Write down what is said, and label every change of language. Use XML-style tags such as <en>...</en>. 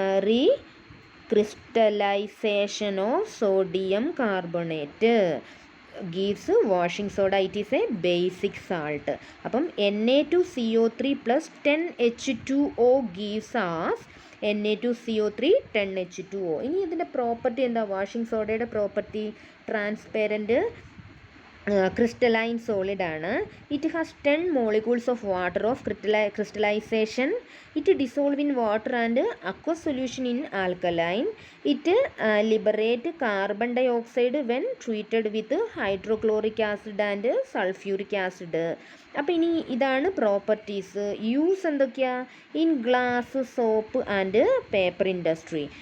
<en>Recrystallization of sodium carbonate gives washing soda. It is a basic salt. അപ്പം Na2CO3 + 10H2O gives us Na2CO3 10H2O.</en> <ml>ഇനി ഇതിൻ്റെ property എന്താ? Washing സോഡയുടെ property transparent crystalline solid ആണ്.</ml> <en>It has 10 molecules of water of crystallization. It dissolve in water and aqueous solution in alkaline. It liberate carbon dioxide when treated with hydrochloric acid and sulfuric acid.</en> <ml>അപ്പോൾ ഇനി ഇതാണ് properties. Use എന്തൊക്കെയാണ്?</ml> <en>In glass, soap and paper industry.</en>